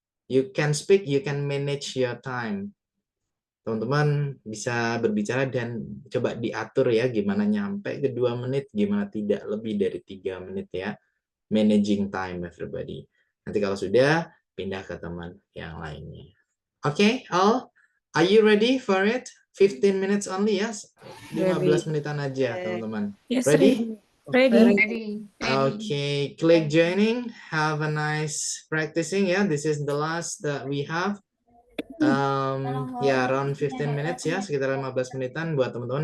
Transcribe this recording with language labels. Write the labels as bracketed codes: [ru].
[en] You can speak, you can manage your time. [id] Teman-teman bisa berbicara dan coba diatur ya, gimana nyampe ke 2 menit, gimana tidak lebih dari 3 menit ya. [en] Managing time everybody. [id] Nanti kalau sudah, pindah ke teman yang lainnya. [en] Oke, all, are you ready for it? 15 minutes only [id] ya, 15 menitan aja teman-teman. [en] Yes, Ready? ready. Ready. Okay, click joining. Have a nice practicing. Yeah, this is the last that we have. Ya, around 15 minutes ya, [id] sekitar 15 menitan buat teman-teman.